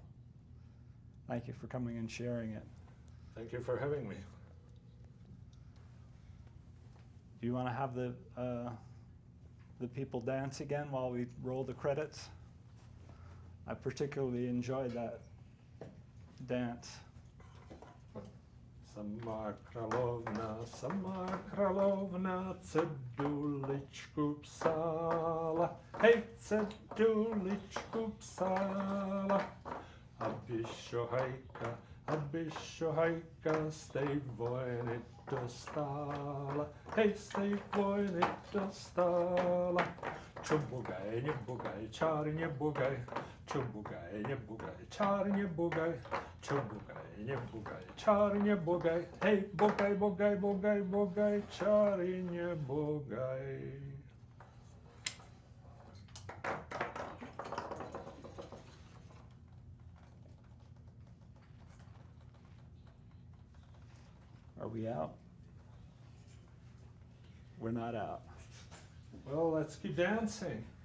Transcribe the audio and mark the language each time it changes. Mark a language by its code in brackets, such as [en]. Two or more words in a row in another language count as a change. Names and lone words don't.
[en] Thank you for coming and sharing it. Thank you for having me. Do you want to have the people dance again while we roll the credits? I particularly enjoyed that dance. [cs] Sama královna ceduličku psala, hej, ceduličku psala, aby šohajka z tej vojny dostala, hej, z tej vojny dostala. Čubugaj, nebugaj, čáry nebugaj, čubugaj, nebugaj, čáry nebugaj, čubugaj, nebugaj, čáry nebugaj, hej, bugaj, bugaj, bugaj, bugaj, čáry nebugaj. [en] Are we out? We're not out. Well, let's keep dancing.